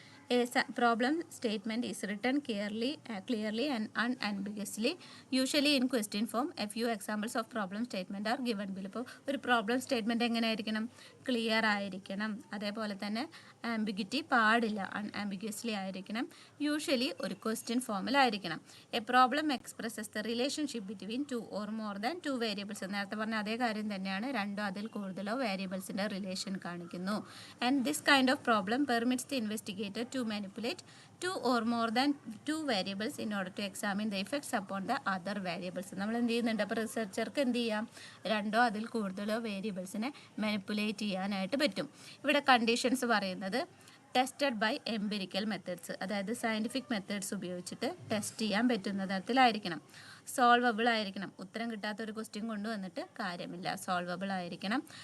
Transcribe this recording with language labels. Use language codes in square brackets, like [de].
[en] A problem statement is written clearly and unambiguously, usually in question form. A few examples of problem statement are given below. [ml] ഇപ്പോൾ ഒരു problem statement എങ്ങനെ ആയിരിക്കണം? Clear ആയിരിക്കണം, അതേപോലെ തന്നെ ambiguity പാടില്ല, അൺആംബിഗ്യസ്ലി ആയിരിക്കണം, യൂഷ്വലി ഒരു question ഫോമിലായിരിക്കണം. [en] A problem expresses the relationship between 2 or more than 2 variables. [ml] നേരത്തെ പറഞ്ഞ അതേ കാര്യം തന്നെയാണ്, 2 അതിൽ കൂടുതലോ വേരിയബിൾസിൻ്റെ റിലേഷൻ കാണിക്കുന്നു. [en] And this kind of problem permits the investigator to manipulate 2 or more than 2 variables in order to examine the effects upon the other variables. [ml] നമ്മൾ എന്ത് ചെയ്യുന്നുണ്ട്? അപ്പോൾ റിസർച്ചർക്ക് എന്ത് ചെയ്യാം? 2 അതിൽ കൂടുതലോ വേരിയബിൾസിനെ മാനിപ്പുലേറ്റ് ചെയ്യാനായിട്ട് പറ്റും. ഇവിടെ കണ്ടീഷൻസ് പറയുന്നത് [en] tested by empirical methods, [ml] അതായത് സയൻറ്റിഫിക് മെത്തേഡ്സ് ഉപയോഗിച്ചിട്ട് ടെസ്റ്റ് ചെയ്യാൻ പറ്റുന്ന തരത്തിലായിരിക്കണം. സോൾവബിൾ ആയിരിക്കണം, ഉത്തരം കിട്ടാത്ത ഒരു ക്വസ്റ്റ്യൻ കൊണ്ടുവന്നിട്ട് കാര്യമില്ല, സോൾവബിൾ ആയിരിക്കണം.